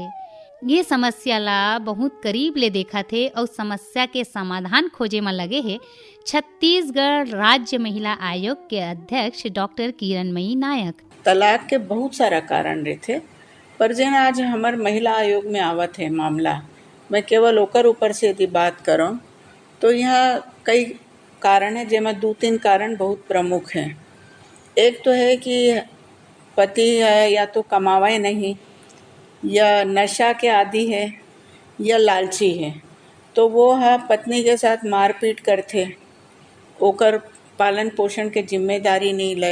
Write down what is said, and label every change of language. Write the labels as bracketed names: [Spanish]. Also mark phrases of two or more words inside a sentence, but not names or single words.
[Chhattisgarhi] ये समस्या ला बहुत करीब ले देखा थे और समस्या के समाधान खोजे में लगे है छत्तीसगढ़ राज्य महिला आयोग के अध्यक्ष डॉक्टर किरणमयी नायक। तलाक के बहुत सारा कारण रहते, पर जेन आज हमार महिला आयोग में आवत है मामला, मैं केवल ओकर ऊपर से यदि बात करूं तो यहाँ कई कारण है, जेमें 2-3 कारण बहुत प्रमुख हैं। एक तो है कि पति है या तो कमावे नहीं, या नशा के आदी है, या लालची है, तो वो है पत्नी के साथ मारपीट करते, ओकर पालन पोषण के जिम्मेदारी नहीं ले।